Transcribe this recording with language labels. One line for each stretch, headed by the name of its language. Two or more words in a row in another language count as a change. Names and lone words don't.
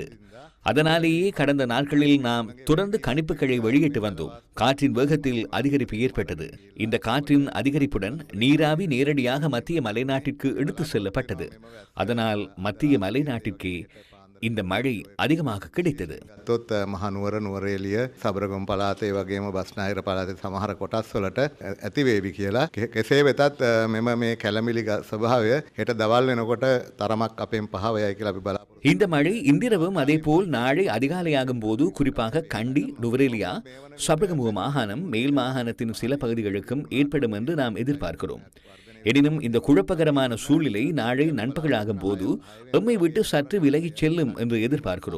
Tamil: அதனாலேயே கடந்த நாட்களில் நாம் தொடர்ந்து கணிப்புகளை வெளியிட்டு வந்தோம். காற்றின் வேகத்தில் அதிகரிப்பு ஏற்பட்டது. இந்த காற்றின் அதிகரிப்புடன் நீராவி நேரடியாக மத்திய மலைநாட்டிற்கு எடுத்து செல்லப்பட்டது. அதனால் மத்திய மலைநாட்டிற்கே இந்த மழை அதிகமாக கிடைத்தது.
Sinhala: තොත් මහනුවර නුවරඑළිය සබරගම් පළාතේ වගේම බස්නාහිර පළාතේ සමහර කොටස් වලට ඇති වේවි කියලා. කෙසේ වෙතත් මෙම මේ කැළමිලි ස්වභාවය හෙට දවල් වෙනකොට තරමක් අපෙන් පහව යයි කියලා අපි බලාපොරොත්තු.
Tamil: இந்த மழை இன்றிரவும் அதேபோல் நாளை அதிகாலையாகும் போது குறிப்பாக கண்டி, நுவரெலியா, சபரகமுவ மாகாணம், மேல் மாகாணத்தின் சில பகுதிகளுக்கும் ஏற்படும் என்று நாம் எதிர்பார்க்கிறோம். எனினும் இந்த குழப்பகரமான சூழ்நிலை நாளை நண்பகலாகும் போது எம்மை விட்டு சற்று விலகிச் செல்லும் என்று எதிர்பார்க்கிறோம்.